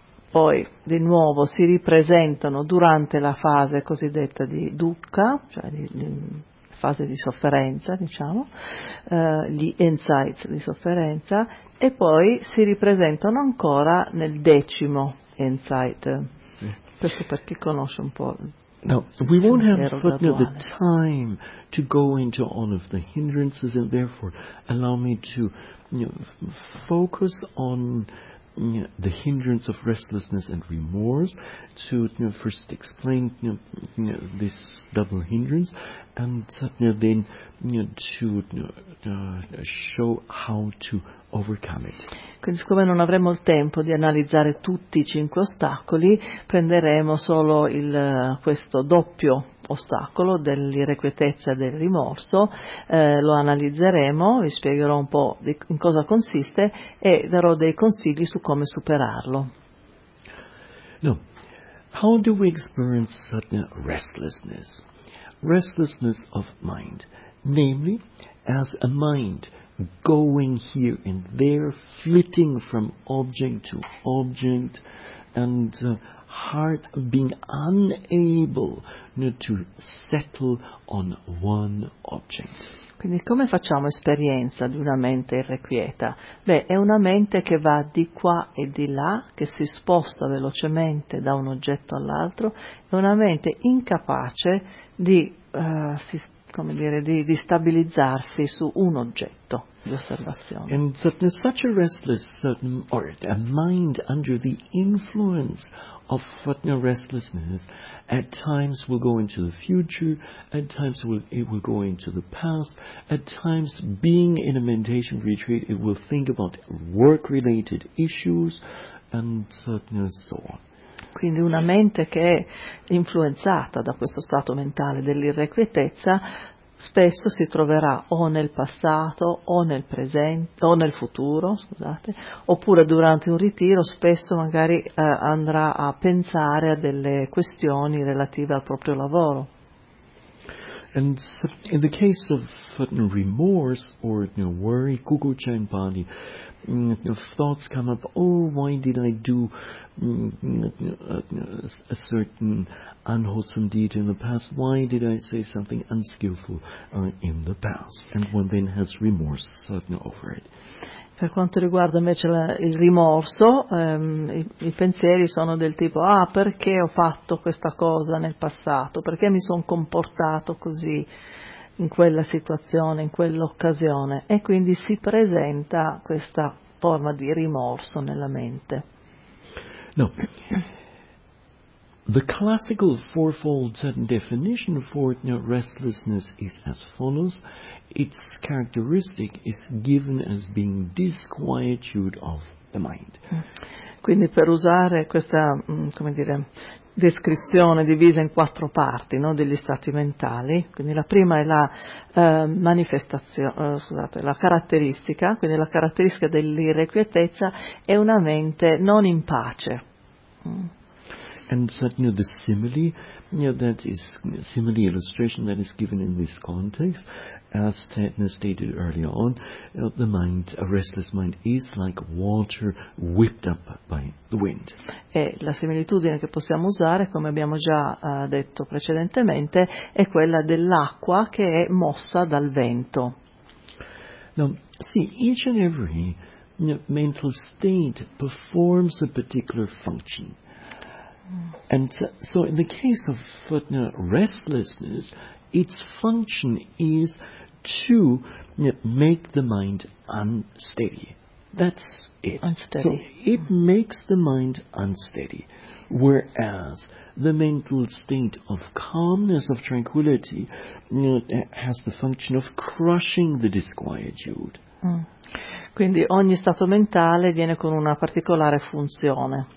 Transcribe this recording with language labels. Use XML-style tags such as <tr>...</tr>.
<it>poi di nuovo si ripresentano durante la fase cosiddetta di dukkha, cioè di fase di sofferenza, diciamo, gli insights di sofferenza, e poi si ripresentano ancora nel decimo insight. Questo per chi conosce un po'.</it> <en>Now, we won't have the time to go into all of the hindrances, and therefore allow me to focus on the hindrance of restlessness and remorse, to first explain this double hindrance, and then to show how to overcome it.</en> <it>Quindi, siccome non avremo il tempo di analizzare tutti i cinque ostacoli, prenderemo solo questo doppio ostacolo dell'irrequietezza e del rimorso, lo analizzeremo, vi spiegherò un po' in cosa consiste e darò dei consigli su come superarlo.</it> <en>No. How do we experience sudden restlessness? Restlessness of mind, namely as a mind going here and there, flitting from object to object, and heart being unable to settle on one object.</en> <it>Quindi come facciamo esperienza di una mente irrequieta? Beh, è una mente che va di qua e di là, che si sposta velocemente da un oggetto all'altro, è una mente incapace di come dire, di stabilizzarsi su un oggetto di osservazione.</it> <en>And such a restless or a mind under the influence of Satna restlessness at times will go into the future, at times it will go into the past, at times being in a meditation retreat it will think about work related issues and so on.</en> <it>Quindi una mente che è influenzata da questo stato mentale dell'irrequietezza spesso si troverà o nel passato o nel presente o nel futuro, scusate, oppure durante un ritiro spesso magari andrà a pensare a delle questioni relative al proprio lavoro.</it> <en>And in the case of remorse or worry, kukucha in body, thoughts come up, oh, why did I do a certain unwholesome deed in the past? Why did I say something unskillful in the past? And one then has remorse over it.</en> <it>Per quanto riguarda invece il rimorso, i pensieri sono del tipo, ah, perché ho fatto questa cosa nel passato? Perché mi sono comportato così in quella situazione, in quell'occasione? E quindi si presenta questa forma di rimorso nella mente. No.</it> <en>The classical fourfold definition for restlessness is as follows. Its characteristic is given as being disquietude of the mind.</en> <it>Quindi per usare questa, come dire, descrizione divisa in quattro parti, no, degli stati mentali, quindi la prima è la manifestazione, scusate, la caratteristica, quindi la caratteristica dell'irrequietezza è una mente non in pace.</it> <en>And so, the simile, that is simile illustration that is given in this context, as Tetna stated earlier on, the mind, a restless mind, is like water whipped up by the wind.</en> <it>E la similitudine che possiamo usare, come abbiamo già detto precedentemente, è quella dell'acqua che è mossa dal vento.</it> <en>Now, see, each and every mental state performs a particular function. And so in the case of restlessness, its function is to make the mind unsteady. That's it. Unsteady. So it makes the mind unsteady, whereas the mental state of calmness, of tranquility, has the function of crushing the disquietude.</en> <it>Quindi ogni stato mentale viene con una particolare funzione.</it>